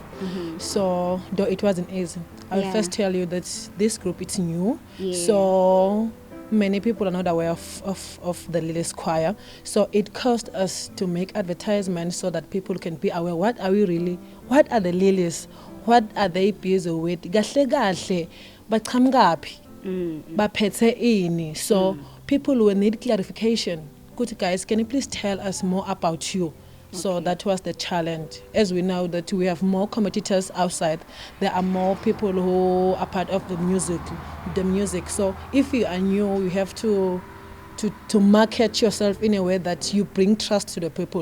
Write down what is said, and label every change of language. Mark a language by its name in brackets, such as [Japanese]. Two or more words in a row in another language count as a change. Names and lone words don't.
[English] So though it wasn't easy, I'll first tell you that this group it's new, so many people are not aware of the Lily's Choir. So it cost us to make advertisements so that people can be aware. What are the Lilies? What are they busy with? [Swati] Gahle gahle baqhamukaphi baphethe ini. [English] So people will need clarification. Good guys, can you please tell us more about you? So that was the challenge. As we know that we have more competitors outside, there are more people who are part of the music. So if you are new, you have to market yourself in a way that you bring trust to the people.